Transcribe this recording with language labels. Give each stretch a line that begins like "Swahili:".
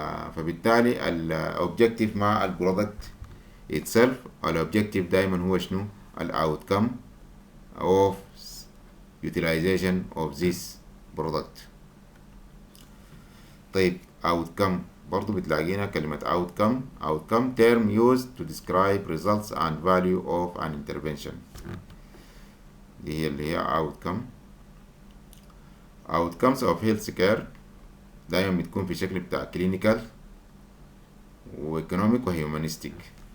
Arabic: فبالتالي الاوبجكتيف مع البرودكت itself، الاوبجكتيف دايما هو شنو؟ الاوتكم
English: of utilization of this product. طيب outcome
Arabic: برضو بتلاقينا كلمة
English: outcome term used to describe results and value of an intervention.
Arabic: دي هي اللي هي
English: outcomes of health care
Arabic: دايما بتكون في شكل بتاع clinical و economic و humanistic.